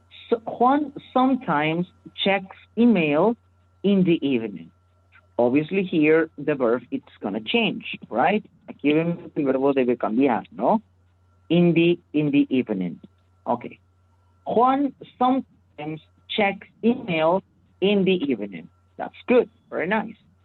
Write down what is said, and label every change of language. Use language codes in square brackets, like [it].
[en] So Juan sometimes checks email in the evening. Obviously here the verb it's gonna change, right? [es] Aquí vemos que el verbo debe cambiar, ¿no? [en] In the evening. Okay. Juan sometimes checks email in the evening. That's good. Very nice.